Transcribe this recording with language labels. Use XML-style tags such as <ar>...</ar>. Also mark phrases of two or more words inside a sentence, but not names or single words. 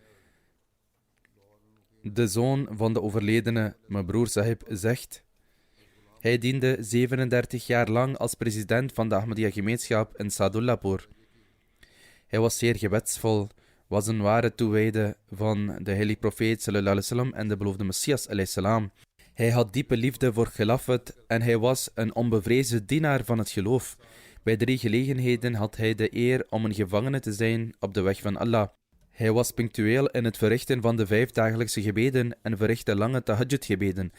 <nl>De zoon van de overledene, mijn broer Sahib, zegt: hij diende 37 jaar lang als president van de Ahmadiyya-gemeenschap in Sadullahpur. Hij was zeer gebedsvol, was een ware toewijde van de heilige profeet</nl> <ar>sallallahu alaihi wasallam</ar> <nl>en de beloofde Messias</nl> <ar>alaihi salam.</ar> <nl>Hij had diepe liefde voor Khilafat en hij was een onbevreesde dienaar van het geloof. Bij 3 gelegenheden had hij de eer om een gevangene te zijn op de weg van Allah. Hij was punctueel in het verrichten van de 5 dagelijkse gebeden en verrichtte lange tahajjud-gebeden.</nl>